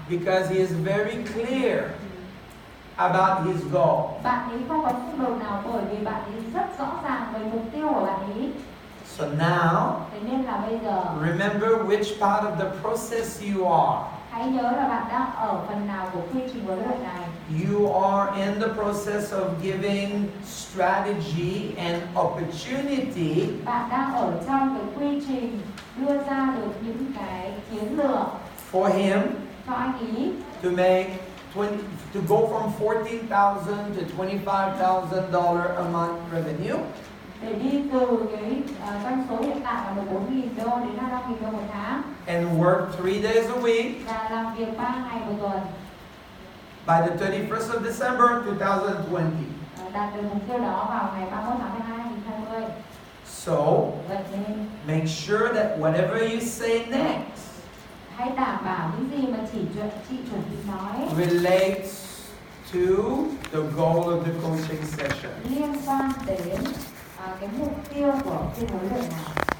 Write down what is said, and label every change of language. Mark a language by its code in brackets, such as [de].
[en] because he is very clear about his goal. [vi] bạn ấy không có xung đột nào bởi vì bạn ấy rất rõ ràng về mục tiêu của bạn ấy. [en] So now, [vi] Thế nên là bây giờ [en] remember which part of the process you are. [vi] hãy nhớ là bạn đang ở phần nào của quy trình huấn luyện này. [en] You are in the process of giving strategy and opportunity [vi] Bạn đang ở trong cái quy trình đưa ra được những cái chiến lược [en] for him [vi] cho anh ý [en] to make to go from $14,000 to $25,000 a month revenue. [vi] để đi từ cái doanh số hiện tại là 14.000 đô đến 25.000 đô một tháng [en] And work 3 days a week [vi] và làm việc 3 ngày một tuần. [en] by the 31st of December 2020. [vi] Đạt được mục tiêu đó vào ngày 31 tháng 12 2020. [en] So, [vi] Vậy nên [en] make sure that whatever you say next [vi] hãy đảm bảo những gì mà chị chuẩn bị nói [en] relates to the goal of the coaching session. [vi] liên quan đến cái mục tiêu của phiên huấn luyện này.